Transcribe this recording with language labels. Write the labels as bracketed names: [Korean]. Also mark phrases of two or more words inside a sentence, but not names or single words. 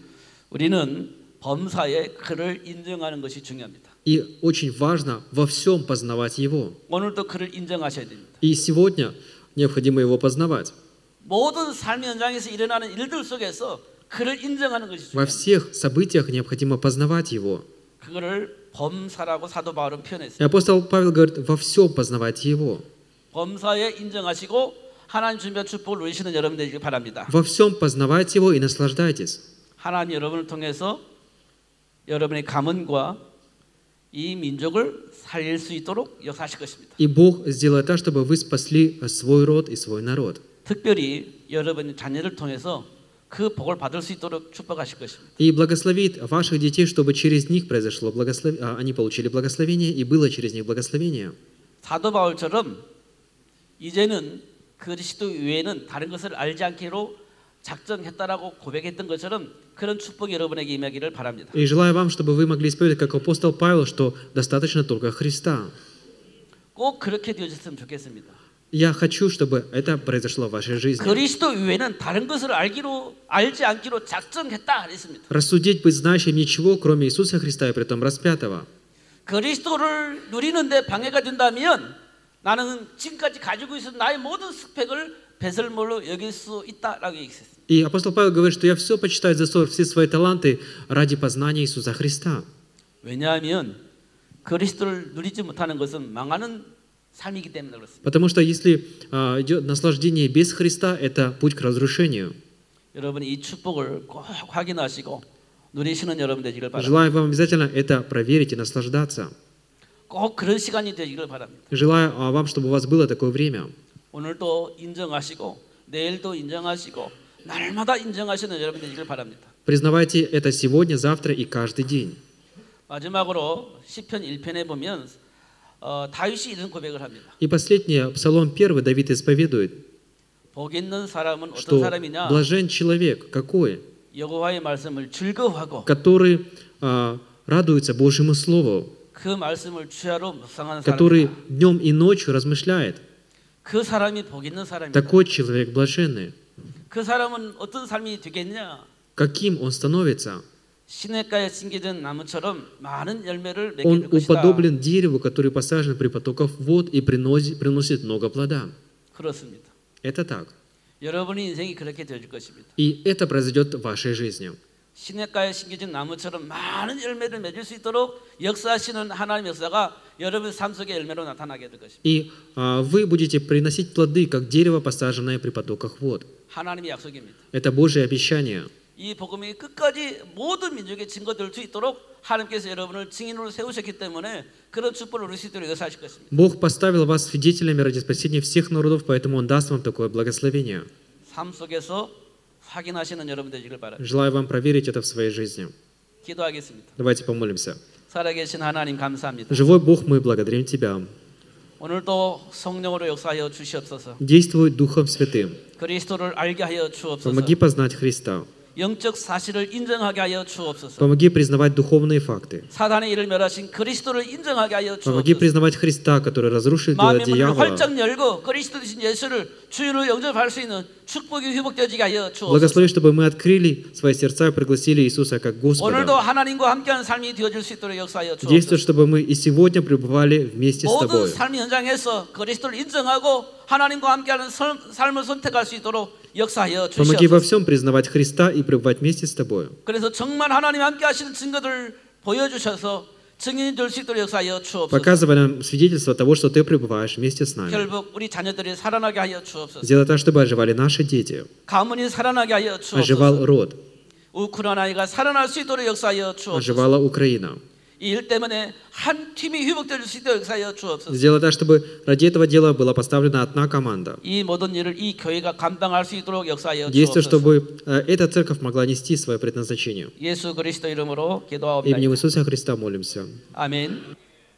[Korean] 우리는 범사에 그를 인정하는 것이 중요합니다. [Russian] И очень важно во всем познавать Его. [Korean] 오늘도 그를 인정하셔야 됩니다. [Russian] И сегодня необходимо Его познавать. [Korean] 모든 삶의 현장에서 일어나는 일들 속에서 그를 인정하는 것이 [Russian] Во [Korean] 중요합니다. [Russian] всех событиях необходимо познавать Его. [Korean] 그거를 범사라고 사도 바울은 [Russian] И [Korean] 표현했습니다. [Russian] апостол Павел говорит, во всем познавайте Его. [Korean] 범사에 인정하시고 하나님 준비한 축복을 누리시는 여러분 되시길 바랍니다. [Russian] Во всем познавайте Его и наслаждайтесь. [Korean] 하나님 여러분을 통해서 여러분의 가문과 이 민족을 살릴 수 있도록 역사하실 것입니다. [Russian] И Бог сделает так, чтобы вы спасли свой род и свой народ. [Korean] 특별히 여러분의 자녀를 통해서 그 복을 받을 수 있도록 축복하실 것입니다. [Russian] И благословит ваших детей, чтобы через них произошло они получили благословение и было через них благословение. [Korean] 사도 바울처럼 이제는 그리스도 외에는 다른 것을 알지 않기로 작정했다라고 고백했던 것처럼 그런 축복이 여러분에게 임하기를 바랍니다. [Russian] И желаю вам, чтобы вы могли исповедовать, как апостол Павел, что достаточно только Христа. [Korean] 꼭 그렇게 되어졌으면 좋겠습니다. [Russian] Я хочу, чтобы это произошло в вашей жизни. [Korean] 그리스도 외에는 다른 것을 알지 않기로 작정했다 그랬습니다. [Russian] Рассудить быть знающим ничего, кроме Иисуса Христа и притом распятого. [Korean] 그리스도를 누리는데 방해가 된다면 나는 지금까지 가지고 있었던 나의 모든 스펙을 배설물로 여길 수 있다라고 얘기했습니다. [Russian] И апостол Павел говорит, что я все почитаю за ссор, все свои таланты ради познания Иисуса Христа. [Korean] 왜냐하면 그리스도를 누리지 못하는 것은 망하는 삶이기 때문에 그렇습니다. [Russian] Потому что если идет наслаждение без Христа, это путь к разрушению. [Korean] 여러분이 이 축복을 꼭 확인하시고 누리시는 여러분 되시길 바랍니다. [Russian] Желаю вам обязательно это проверить и наслаждаться. [Korean] 꼭 그런 시간이 되시길 바랍니다. [Russian] Желаю вам, чтобы у вас было такое время. [Korean] 오늘도 인정하시고 내일도 인정하시고 날마다 인정하시는 여러분 되시길 바랍니다. [Russian] Признавайте это сегодня, завтра и каждый день. [Korean] 마지막으로 시편 1편에 보면 다윗이 이런 고백을 합니다. [Russian] И последнее, Псалом 1, Давид исповедует, [Korean] 복 있는 사람은 어떤 [Russian] что [Korean] 사람이냐? [Russian] блажен человек, какой? [Korean] 여호와의 말씀을 즐거워하고 [Russian] Который радуется Божьему Слову, [Korean] 그 말씀을 주야로 묵상하는 [Russian] который [Korean] 사람이다. [Russian] днем и ночью размышляет. [Korean] 그 사람이 복 있는 사람이다. [Russian] Такой человек блаженный. [Korean] 그 사람은 어떤 삶이 되겠냐? [Russian] Каким он становится? [Korean] 시냇가에 심겨진 나무처럼 많은 열매를 맺게 [Russian] Он [Korean] 될 것이다. [Russian] уподоблен дереву, который посажен при потоках вод и приносит много плода. [Korean] 그렇습니다. [Russian] Это так. [Korean] 여러분의 인생이 그렇게 될 것입니다. [Russian] И это произойдет в вашей жизни. [Korean] 시냇가에 심겨진 나무처럼 많은 열매를 맺을 수 있도록 역사하시는 하나님의 역사가 여러분의 삶 속에 열매로 나타나게 될 것입니다. [Russian] И вы будете приносить плоды, как дерево, посаженное при потоках вод. [Korean] 하나님의 약속입니다. [Russian] Это Божье обещание. [Korean] 이 복음이 끝까지 모든 민족의 증거될 수 있도록 하나님께서 여러분을 증인으로 세우셨기 때문에 그런 축복을 누릴 수 있도록 역사하실 것입니다. [Russian] Бог поставил вас свидетелями ради спасения всех народов, поэтому Он даст вам такое благословение. [Korean] 삶 속에서 확인하시는 여러분 되시길 바랍니다. [Russian] Желаю вам проверить это в своей жизни. [Korean] 기도하겠습니다. [Russian] Давайте помолимся. [Korean] 살아계신 하나님 감사합니다. [Russian] Живой Бог, мы благодарим Тебя. [Korean] 오늘도 성령으로 역사하여 주시옵소서. [Russian] Действуй Духом Святым. [Korean] 그리스도를 알게 하여 주옵소서. [Russian] Помоги познать Христа. [Korean] 영적 사실을 인정하게 하여 주옵소서. [Russian] Помоги признавать духовные факты. [Korean] 사단의 일을 멸하신 그리스도를 인정하게 하여 [Russian] Помо기 [Korean] 주옵소서. [Russian] признавать Христа, который разрушил дело [Korean] 마음의 문을 [Russian] дьявола. [Korean] 활짝 열고 그리스도 되신 예수를 주인으로 영접할 수 있는 축복이 회복되어지게 하여 주옵소서. [Russian] Благослови, чтобы мы открыли свои сердца и пригласили Иисуса как [Korean] 오늘도 [Russian] Господа. [Korean] 하나님과 함께하는 삶이 되어질 수 있도록 역사하여 [Russian] Действуй, [Korean] 주옵소서. [Russian] чтобы мы и сегодня пребывали вместе с [Korean] 모든 [Russian] Тобой. [Korean] 삶의 현장에서 그리스도를 인정하고 하나님과 함께하는 삶을 선택할 수 있도록 역사하여 [Russian] Помоги во [Korean] 주시옵소서. [Russian] всем признавать Христа и пребывать вместе с Тобой. [Korean] 그래서 정말 하나님 함께 하시는 증거들을 보여주셔서 증인이 될 수 있도록 역사하여 주옵소서. [Russian] Показывай нам свидетельство того, что Ты пребываешь вместе с нами. [Korean] 결국 우리 자녀들이 살아나게 하여 주옵소서. [Russian] Сделай так, чтобы оживали наши дети. [Korean] 가문이 살아나게 하여 [Russian] Оживал [Korean] 주옵소서. [Russian] род. [Korean] 우크라이나가 살아날 수 있도록 역사하여 주옵소서. [Russian] Оживала Украина. [Korean] 이 일 때문에 한 팀이 회복될 수 있도록 역사하여 주옵소서. [Russian] Сделай так, чтобы ради этого дела была поставлена одна команда. [Korean] 이 모든 일을 이 교회가 감당할 수 있도록 역사하여 [Russian] Действуй, [Korean] 주옵소서. [Russian] чтобы эта церковь могла нести свое предназначение. [Korean] 예수 그리스도 이름으로 [Russian] Именем [Korean] 기도하옵나이다. [Russian] Иисуса Христа молимся. [Korean] 아멘.